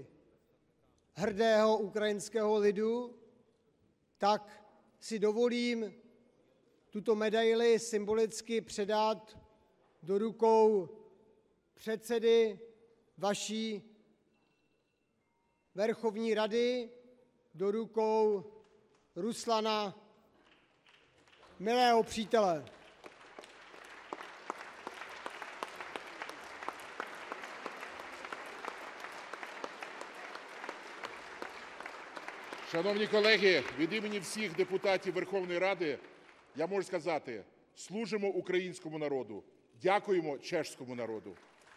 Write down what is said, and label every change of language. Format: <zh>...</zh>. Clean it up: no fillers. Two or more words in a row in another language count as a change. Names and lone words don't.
<cs>hrdého ukrajinského lidu, tak si dovolím tuto medaili symbolicky předat do rukou předsedy vaší Verchovní rady, do rukou Ruslana, milého přítele.</cs> <uk>Шановні колеги, від імені всіх депутатів Верховної Ради я можу сказати: служимо українському народу, дякуємо чеському народу.</uk>